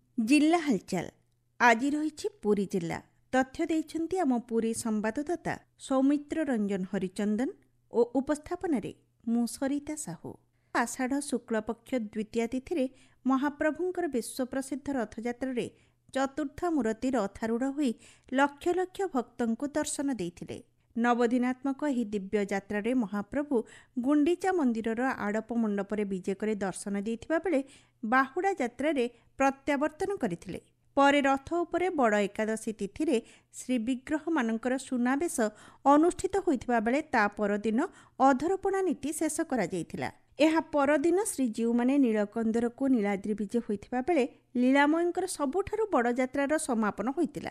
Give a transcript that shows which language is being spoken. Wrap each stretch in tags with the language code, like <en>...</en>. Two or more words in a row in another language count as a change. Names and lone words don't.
<or>ଜିଲ୍ଲା ହାଲଚାଲ ଆଜି ରହି ପୁରୀ ଜିଲ୍ଲା ତଥ୍ୟ ଦେଉଛନ୍ତି ଆମ ପୁରୀ ସମ୍ବାଦଦାତା ସୌମିତ୍ର ରଞ୍ଜନ ହରିଚନ୍ଦନ ଆଉ ଉପସ୍ଥାପନ ମୁଁ ସରିତା ସାହୁ। ଆଷାଢ଼ ଶୁକ୍ଳପକ୍ଷ ଦ୍ୱିତୀୟା ତିଥି ମହାପ୍ରଭୁଙ୍କର ବିଶ୍ୱପ୍ରସିଦ୍ଧ ରଥଯାତ୍ରା ଚତୁର୍ଥ ମୂର୍ତ୍ତି ରଥାରୂଢ଼ ହୋଇ ଲକ୍ଷ ଲକ୍ଷ ଭକ୍ତଙ୍କୁ ଦର୍ଶନ ଦେଇଥିଲେ। ନବଦିନାତ୍ମକ ଏହି ଦିବ୍ୟ ଯାତ୍ରାରେ ମହାପ୍ରଭୁ ଗୁଣ୍ଡିଚା ମନ୍ଦିରର ଆଡ଼ପ ମଣ୍ଡପରେ ବିଜେ କରି ଦର୍ଶନ ଦେଉଥିବା ବେଳେ ବାହୁଡ଼ା ଯାତ୍ରାରେ ପ୍ରତ୍ୟାବର୍ତ୍ତନ କରିଥିଲେ। ପରେ ରଥ ଉପରେ ବଡ଼ ଏକାଦଶୀ ତିଥିରେ ଶ୍ରୀବିଗ୍ରହ ମାନଙ୍କର ସୁନାବେଶ ଅନୁଷ୍ଠିତ ହୋଇଥିବା ବେଳେ ତା ପରଦିନ ଅଧରପଣା ନୀତି ଶେଷ କରାଯାଇଥିଲା। ଏହା ପରଦିନ ଶ୍ରୀଜୀଉମାନେ ନୀଳକନ୍ଦରକୁ ନୀଳାଦ୍ରି ବିଜେ ହୋଇଥିବା ବେଳେ ଲୀଳାମୟଙ୍କର ସବୁଠାରୁ ବଡ଼ ଯାତ୍ରାର ସମାପନ ହୋଇଥିଲା।</or>